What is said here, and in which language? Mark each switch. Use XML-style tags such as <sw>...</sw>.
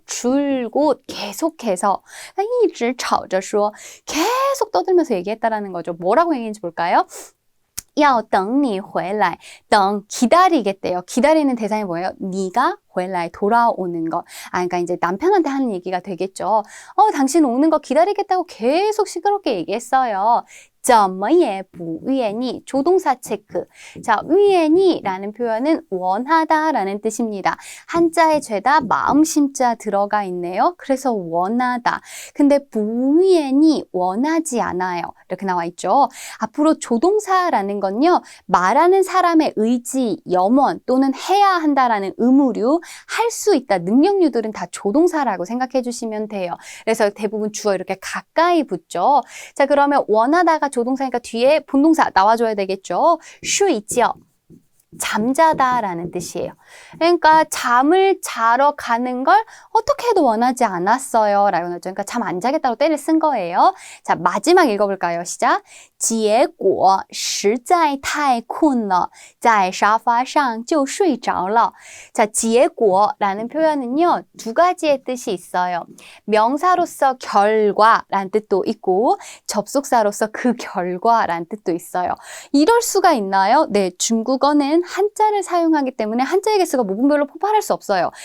<ko>줄곧 계속해서.</ko> <zh>一直吵着说</zh> <ko>계속 떠들면서 얘기했다라는 거죠. 뭐라고 얘기했는지 볼까요?</ko> <zh>要等你回来.等</zh> <ko>기다리겠대요. 기다리는 대상이 뭐예요? 네가 回来 돌아오는 것. 그러니까 이제 남편한테 하는 얘기가 되겠죠. 당신 오는 거 기다리겠다고 계속 시끄럽게 얘기했어요.</ko> <zh>怎么也不愿意</zh> <ko>조동사 체크. 자, 愿意라는 표현은 원하다 라는 뜻입니다. 한자의 죄다 마음심자 들어가 있네요. 그래서 원하다. 근데</ko> <zh>不愿意</zh> <ko>원하지 않아요. 이렇게 나와 있죠. 앞으로 조동사라는 건요, 말하는 사람의 의지, 염원 또는 해야 한다라는 의무류, 할 수 있다, 능력류들은 다 조동사라고 생각해 주시면 돼요. 그래서 대부분 주어 이렇게 가까이 붙죠. 자, 그러면 원하다가 조동사니까 뒤에 본동사 나와줘야 되겠죠. 睡觉.잠자다라는 뜻이에요. 그러니까 잠을 자러 가는 걸 어떻게 해도 원하지 않았어요. 라고 나왔죠. 그러니까 잠 안 자겠다고 때를 쓴 거예요. 자, 마지막 읽어볼까요? 시작.</ko> <zh>结果实在太困了，在沙发上就睡着了.</zh> <ko>자, 结果라는 표현은요, 두 가지의 뜻이 있어요. 명사로서 결과라는 뜻도 있고 접속사로서 그 결과라는 뜻도 있어요. 이럴 수가 있나요? 네, 중국어는 한자를 사용하기 때문에 한자의 개수가 모분별로 포괄할 수 없어요.</ko>